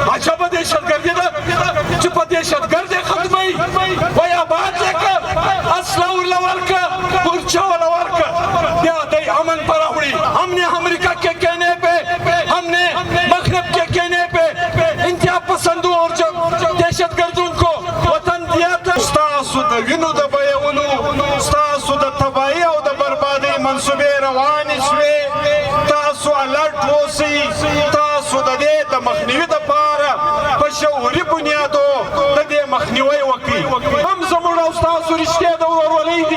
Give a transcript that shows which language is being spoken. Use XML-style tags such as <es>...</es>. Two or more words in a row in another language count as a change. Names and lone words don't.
<ps>عجبه دهشتګردي ده چې په دهشتګرد یې ختموي وایي آباد یې کړه اسلحه ورله ورکړه مورچه ورله ورکړه بیا دی امن په راوړي</ps> <ur>ہم نے امریکہ کے کہنے پہ ہم نے مغرب کے کہنے پہ انتہا پسندوں اور دہشت گردوں کو وطن دیا تھا</ur> <ps>ستاسو د وینو د بیولو ستاسو د تباهۍ او د بربادۍ منصوبې روانې شوې تاسو الرټ اوسئ تاسو د دې د مخنیوي دپاره په شعوري بنیادو د دې مخنیوی وکړئ هم زموږ او ستاسو رښتیا د ورورولۍ دي</ps>